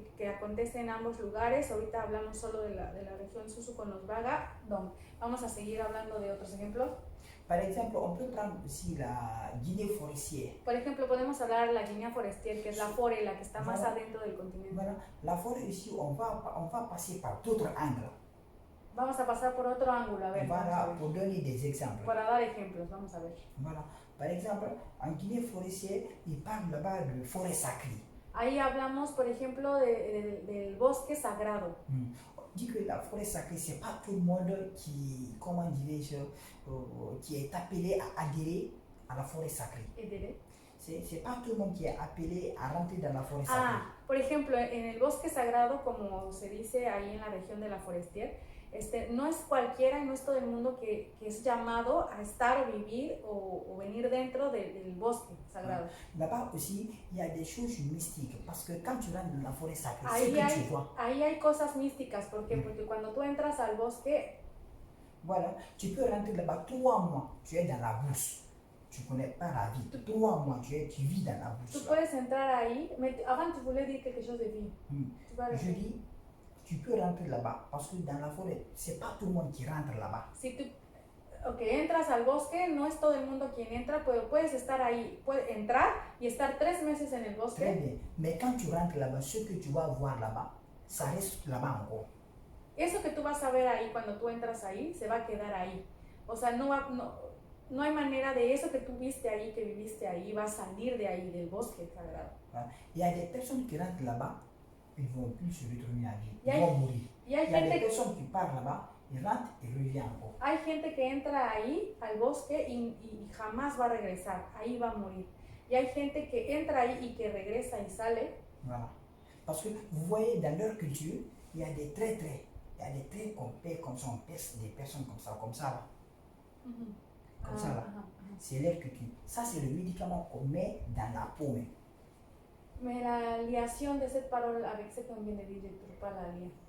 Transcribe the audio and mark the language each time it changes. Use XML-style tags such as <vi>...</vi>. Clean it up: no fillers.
<es>que acontece en ambos lugares. Ahorita hablamos solo de la región Susu con los Baga. Vamos a seguir hablando de otros ejemplos.</es> <fr>Par exemple, on peut prendre aussi la Guinée forestière.</fr> <es>Por ejemplo, podemos hablar de la Guinea Forestier, que es la forêt, la que está más</es> <fr>Voilà.</fr> <es>adentro del continente.</es> <fr>Voilà, la forêt ici, on va passer par d'autres angles.</fr> <es>Vamos a pasar por otro ángulo, a ver, vamos a</es> <fr>Voilà,</fr> <es>ver.</es> <fr>pour donner des exemples.</fr> <es>Para dar ejemplos, vamos a ver.</es> <fr>Voilà, par exemple, en Guinée forestière, ils parlent là-bas de forêt sacrée.</fr> <es>Ahí hablamos, por ejemplo, del bosque sagrado.</es> <fr>On dit que la forêt sacrée, c'est pas tout le monde qui, comment dirais-je, qui est appelé à adhérer à la forêt sacrée. C'est pas tout le monde qui est appelé à rentrer dans la forêt sacrée.</fr> <es>Ah, por ejemplo, en el bosque sagrado, como se dice ahí en la región de la Forestier, no es cualquiera, no es todo el mundo que es llamado a estar o vivir o venir dentro del bosque sagrado.</es> <fr>Là-bas aussi, il y a des choses mystiques parce que quand tu rentres dans la forêt sacrée, ce</fr> <es>Ahí</es> <fr>que tu vois,</fr> <es>hay cosas místicas, ¿por qué? Porque cuando tú entras al bosque,</es> <fr>voilà, tu peux rentrer là-bas 3 mois, tu es dans la bourse. Tu connais pas la vie. 3 mois, tu vis dans la bourse.</fr> <es>tú puedes entrar ahí.</es> <fr>Avant, tu voulais dire quelque chose de vie. Tu vas Je dis, tu peux rentrer là-bas parce que dans la forêt, c'est pas tout le monde qui rentre là-bas.</fr> <es>Si tú, entras al bosque, no es todo el mundo quien entra, pero puedes estar ahí, puedes entrar y estar 3 meses en el</es> <fr>Très</fr> <es>bosque.</es> <fr>bien. Mais quand tu rentres là-bas, ce que tu vas voir là-bas, ça reste là-bas encore.</fr> <es>Eso que tú vas a ver ahí cuando tú entras ahí, se va a quedar ahí. O sea, no hay manera de eso que tú viste ahí, que viviste ahí, va a salir de ahí, del bosque sagrado.</es> <fr>Voilà. Il y a des personnes qui rentrent là-bas, ils ne vont plus se retourner à vie.</fr> <es>Y</es> <fr>Ils</fr> <es>hay-</es> <fr>vont mourir.</fr> <es>Y hay</es> <fr>Il y a des</fr> <es>gente,</es> <fr>personnes qui partent là-bas, ils rentrent et reviennent encore.</fr> <es>hay gente que entra ahí al bosque y jamás va a regresar, ahí va a morir. Y hay gente que entra ahí y que regresa y sale.</es> <fr>Voilà. Parce que vous voyez, dans leur culture, il y a des traits. Il y a des traits qu'on paie comme ça, on pèse des personnes comme ça là. Comme ça là. C'est leur culture. Ça, c'est le médicament qu'on met dans la peau. Mais la liaison de cette parole avec ce qu'on vient de dire, tu pas la lien.</fr>